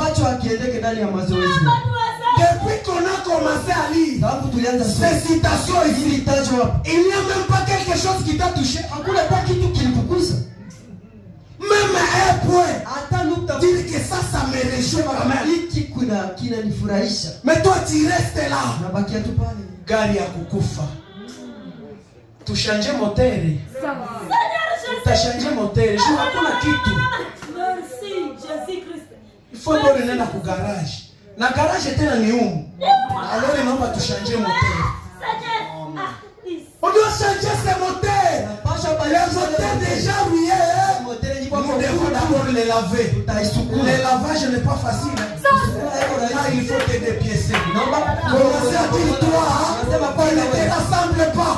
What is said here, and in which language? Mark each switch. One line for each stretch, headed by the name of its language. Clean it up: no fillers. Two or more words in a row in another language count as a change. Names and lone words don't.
French: Depuis qu'on a commencé à lire ces citations ici, il n'y a même pas quelque chose qui t'a touché. Même un point. Dire que ça me réjouit quand même. Mais toi tu restes là.
Swahili: Gari ya kukufa.
French: Tu change moteur. Tu change moteur.
Swahili: Je hakuna kitu.
French: Merci Jésus Christ. Il faut donner
Swahili: na ku garage. Na garage tena ni humu.
French: Alors naomba tu change moteur. On doit changer ce moteur. Le moteur déjà rouillé. Nous devons d'abord les laver. Le lavage n'est pas facile. Là, il faut te dépiécer. Commencez à dire toi, tu ne te rassembles pas.